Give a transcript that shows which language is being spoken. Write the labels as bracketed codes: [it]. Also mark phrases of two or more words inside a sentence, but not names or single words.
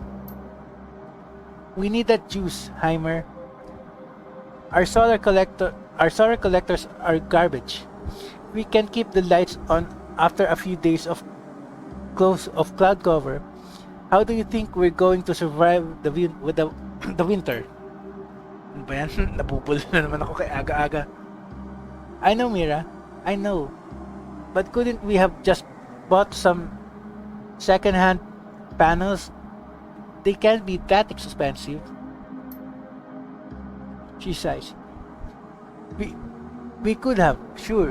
[en] We need that juice, Heimer. Our solar collectors are garbage. We can keep the lights on after a few days of cloud cover. How do you think we're going to survive the winter? [tl] Ano ba yan? Napupul na naman ako kay aga-aga. [en] I know, Mira. I know. But couldn't we have just bought some second-hand panels? They can't be that expensive. She sighs. We could have, sure.